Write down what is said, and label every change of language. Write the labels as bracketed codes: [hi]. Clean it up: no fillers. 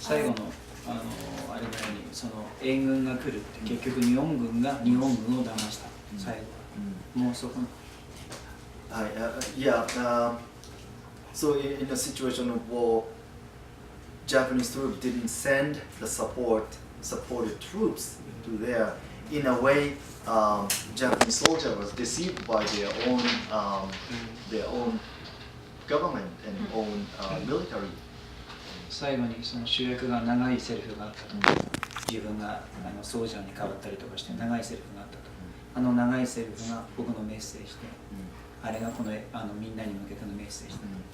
[ja] 最後のあれのようにその援軍が来るって結局日本軍が日本軍を騙した最後はもうそこ [en] Yeah. So in a situation of war, Japanese troops didn't send the supported troops to there. In a way, Japanese soldier was deceived by their own government and own military. [ja] 最後にその主役が長いセリフがあったと思う。自分がソルジャーに変わったりとかして長いセリフがあったと。あの長いセリフが僕のメッセージで、あれがこのみんなに向けてのメッセージで。